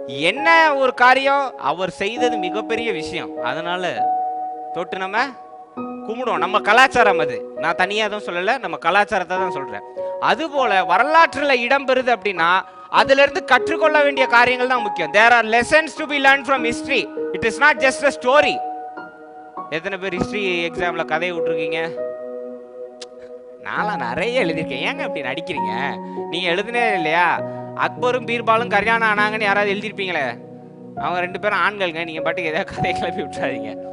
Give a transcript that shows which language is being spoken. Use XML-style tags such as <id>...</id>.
<ta>என்ன ஒரு காரியம், அவர் செய்தது மிகப்பெரிய விஷயம், அதனால தொட்டு நம்ம கும்பிடுவோம். நம்ம கலாச்சாரம் அது, நான் தனியாக தான் சொல்லலை, நம்ம கலாச்சாரத்தை தான் சொல்றேன். அதுபோல வரலாற்றில் இடம் பெறுது அப்படின்னா அதுல இருந்து கற்றுக்கொள்ள வேண்டிய காரியங்கள் தான் முக்கியம்.</ta> <en>There are lessons to be learned from history. It is not just a story.</en> <ta>எத்தனை பேர் ஹிஸ்டரி எக்ஸாம்ல கதையை விட்டுருக்கீங்க? நான்லாம் நிறைய எழுதியிருக்கேன். ஏங்க அப்படி நடிக்கிறீங்க? நீங்க எழுதுனே இல்லையா? அக்பரும் பீர்பாலும் கல்யாணம் ஆனாங்கன்னு யாராவது எழுதியிருப்பீங்களே? அவங்க 2 பேரும் ஆண்கள்ங்க, நீங்க பாட்டுக்கு ஏதாவது கதையை கிளப்பி விட்டுறாதீங்க.</ta>